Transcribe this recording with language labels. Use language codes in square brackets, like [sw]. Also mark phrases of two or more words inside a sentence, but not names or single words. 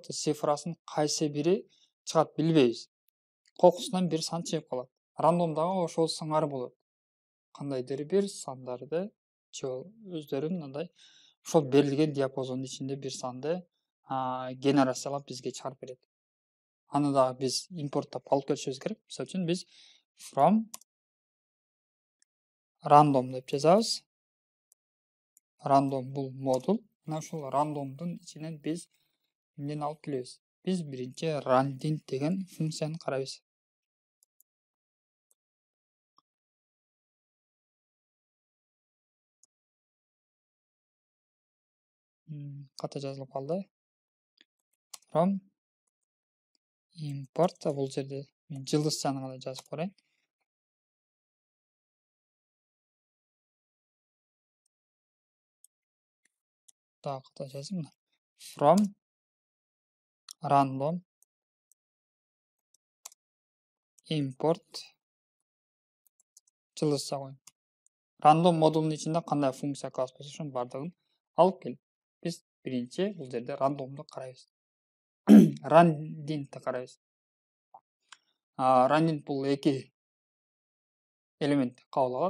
[ky] Цифрасын кайсы бири чыгат билбейбиз. Кокусунан бир сан чыгып калат. Рандомдагы ошол сыңары болот. Кандайдыр бир сандарды же өздөрүн мындай ошол берилген диапазондун ичинде бир санды генерациялап бизге чыгарып берет. Аны дагы биз импорттоп алып келишибиз керек. Мисалы үчүн биз [en] from random [ky] деп жазабыз. Random бул модул. Мына ушул randomдун ичинен биз эмнени алып келебиз? Биз биринчи randint деген функцияны карайбыз. Ката жазылып калды. [en] From import [ky] бул жерде мен жылдызчаны гана жазып коеюн. Дагы ката жазайын. [en] From random import [ky] жылдызча коеюн. Random модулунун ичинде кандай функция класс болсо, ошонун бардыгын алып келип, биз биринчи бул жерде рандомду карайбыз. Randintти карайбыз. Randint бул 2 элементти кабыл алат.